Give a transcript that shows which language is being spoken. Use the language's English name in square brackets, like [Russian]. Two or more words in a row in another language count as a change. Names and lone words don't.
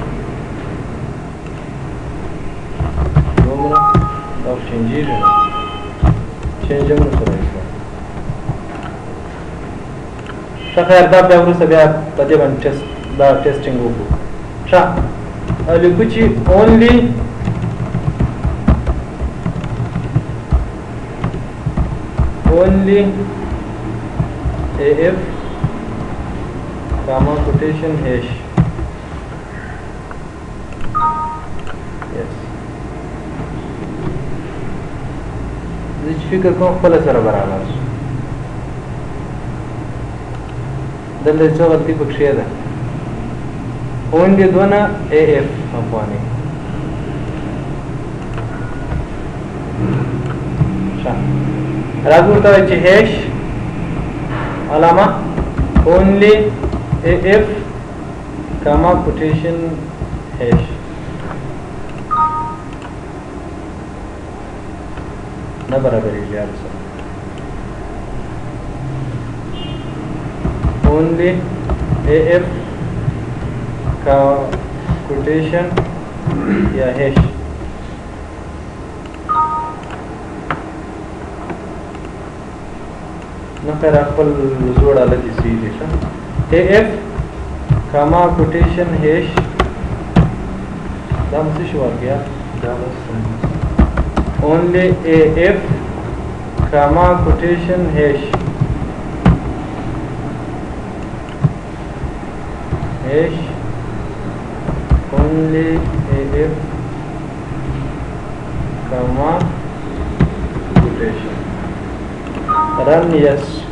[Pashto] دومره دا چینجېږي نه چینج هم نه سره ښه خیر دا بیا وروسته بیا په دې باندې دا ټیسټینګ وکړو ښه لیکو چې اونلی [English] only AF comma quotation hash. Yes. [Pashto] زه چې فکر کوم خپله سره برابر شو. دلته څه غلطي پکښې ده. only دونه AF افغاني. راځو ورته وایي چې هیش علامه [English] only AF comma quotation hash. [Pashto] نه برابرېږي هر څه. [English] only AF quotation या hash. [Pashto] نه خیر خپل زوړ حالت یې صحیح دی ښه. [English] AF comma quotation hash [Pashto] دا څه شو واقعیا دا بس [English] only AF comma quotation hash only AF comma quotation run yes.